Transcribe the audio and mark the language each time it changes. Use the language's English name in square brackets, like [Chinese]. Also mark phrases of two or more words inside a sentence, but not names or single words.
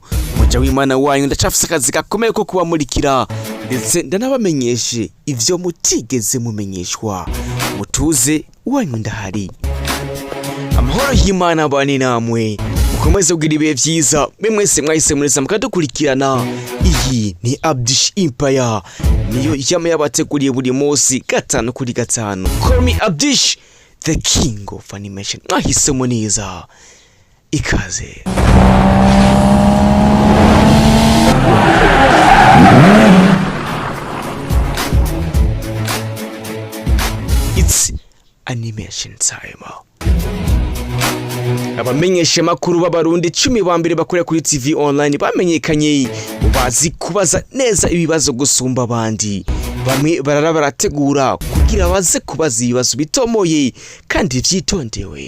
[Rundi] Muja w'Imana wanyu ndacafise akazi gakomeye ko kubamurikira ndetse ndanabamenyeshe ivyo mutigeze mumenyeshwa. Mutuze wanyu ndahari. Amahoro y'Imana bani namwe, mukomeze kugira ibihe vyiza mwese mwahise mureza mukadukurikirana. Iyi ni Abdish Empire, niyo yama yabateguriye buri munsi 5/5. [English] Call me Abdish, the king of animation. [Rundi] Mwahisemo neza, ikaze. [English] It's animation time. [Rundi] Abamenyesha makuru b'abarundi 10 ba mbere bakorera kuri TV online bamenyekanye bazi kubaza neza ibibazo gusumba abandi. Bamwe barara barategura kugira baze kubaza ibibazo bitomoye kandi vyitondewe.